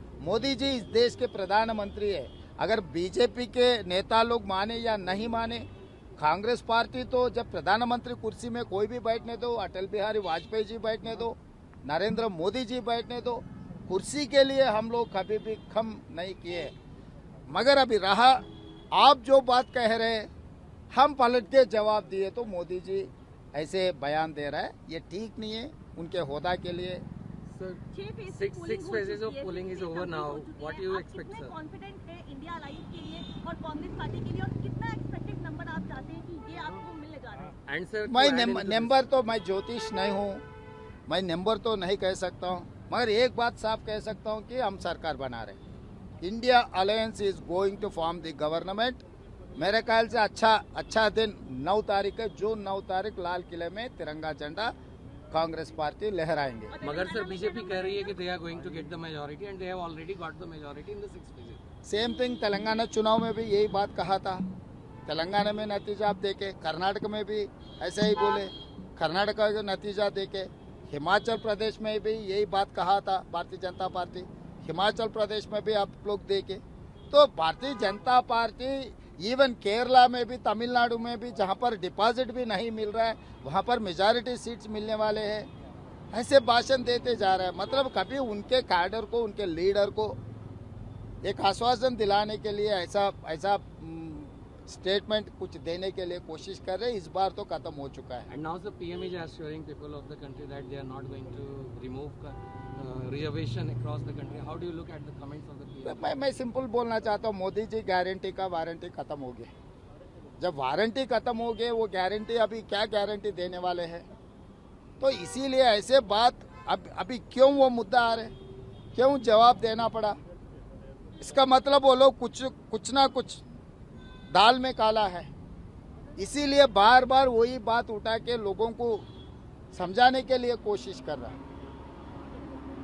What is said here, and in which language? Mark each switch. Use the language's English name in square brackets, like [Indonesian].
[Hindi] मोदी जी इस देश के प्रधानमंत्री है। अगर बीजेपी के नेता लोग माने या नहीं माने, कांग्रेस पार्टी तो जब प्रधानमंत्री कुर्सी में कोई भी बैठने दो, अटल बिहारी वाजपेयी जी बैठने दो, नरेंद्र मोदी जी बैठने दो, कुर्सी के लिए हम लोग कभी भी कम नहीं किए। मगर अभी रहा, आप जो बात कह रहे हैं हम पलट के जवाब दिए तो मोदी जी ऐसे बयान दे रहा है, ये ठीक नहीं है उनके होदा के लिए। [English] Sir, 6 phases of polling is over now. What do you expect, sir? [Hindi] Confident है इंडिया अलायंस के लिए और कांग्रेस पार्टी के लिए, और कितना एक्सपेक्टेड नंबर आप चाहते हैं कि ये आपको मिलने जा रहा है? [English] And sir, [Hindi] मैं नंबर तो, मैं ज्योतिष नहीं हूँ, मैं नंबर तो नहीं कह सकता हूँ, मगर एक बात साफ कह सकता हूँ कि हम सरकार बना रहे हैं। [English] India alliance is going to form the government. [Hindi] मेरे ख्याल से अच्छा दिन 9 तारीख है, जून 9 तारीख लाल किले में तिरंगा झंडा कांग्रेस पार्टी लहराएंगे। मगर सर, बीजेपी कह रही है कि [English] they are going to get the majority and they have already got the majority in the 6th phase. [Hindi] Same thing Telangana चुनाव में भी यही बात कहा था। तेलंगाना में नतीजा आप देखे, कर्नाटक में भी ऐसे ही बोले, कर्नाटक का नतीजा देखे, हिमाचल प्रदेश में भी यही बात कहा था भारतीय जनता पार्टी, हिमाचल प्रदेश में भी आप लोग देखे। तो भारतीय जनता पार्टी इवन केरला में भी, तमिलनाडु में भी, जहां पर डिपॉजिट भी नहीं मिल रहा है वहां पर मेजॉरिटी सीट्स मिलने वाले हैं, ऐसे भाषण देते जा रहे हैं। मतलब कभी उनके कैडर को, उनके लीडर को एक आश्वासन दिलाने के लिए ऐसा ऐसा स्टेटमेंट कुछ देने के लिए कोशिश कर रहे हैं। इस बार तो खत्म हो चुका है। [English] And now the PM is assuring people of the country that they are not going to remove reservation across the country. How do you look at the comments of the PM? [Hindi] मैं simple बोलना चाहता हूँ, Modi ji guarantee का warranty खत्म हो गया। जब warranty खत्म हो गए, वो गारंटी अभी क्या गारंटी देने वाले हैं? तो इसीलिए ऐसे बात अभी क्यों वो मुद्दा आ रहे, क्यों जवाब देना पड़ा? इसका मतलब वो लोग कुछ ना कुछ दाल में काला है, इसीलिए बार बार वही बात उठा के लोगों को समझाने के लिए कोशिश कर रहा है।